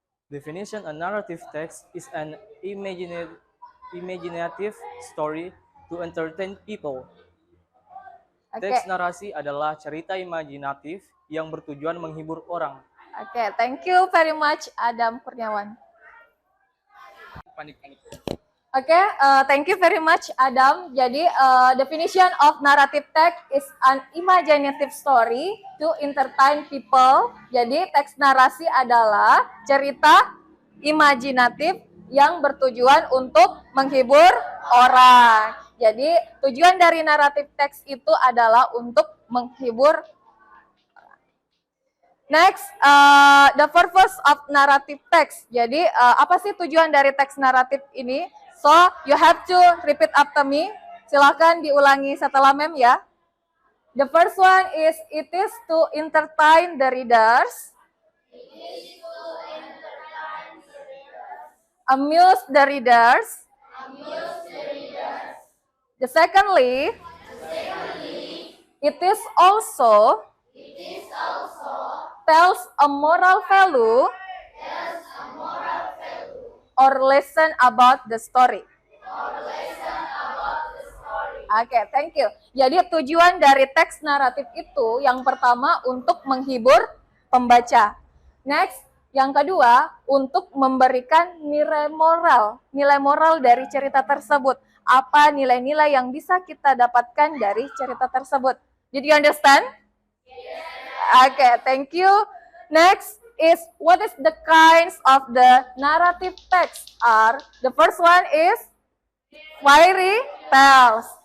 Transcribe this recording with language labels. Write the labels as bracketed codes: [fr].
[en] Definition: a narrative text is an imaginative story to entertain people. Okay. [id] Teks narasi adalah cerita imajinatif yang bertujuan menghibur orang. [en] Okay, thank you very much Adam Kurniawan. Okay, thank you very much, Adam. Jadi, definition of narrative text is an imaginative story to entertain people. [id] Jadi, teks narasi adalah cerita imajinatif yang bertujuan untuk menghibur orang. Jadi, tujuan dari narrative text itu adalah untuk menghibur. [en] Next, the purpose of narrative text. [id] Jadi, apa sih tujuan dari teks naratif ini? [en] So, you have to repeat after me. [id] Silakan diulangi setelah mem ya. [en] The first one is, it is to entertain the readers. Amuse the readers. The secondly, it is also tells a moral value or lesson about the story. Oke, thank you. [id] Jadi tujuan dari teks naratif itu yang pertama untuk menghibur pembaca. Next, yang kedua untuk memberikan nilai moral dari cerita tersebut. Apa nilai-nilai yang bisa kita dapatkan dari cerita tersebut? [en] Did you understand? Okay, thank you. Next is, what is the kinds of the narrative text are? The first one is fairy tales.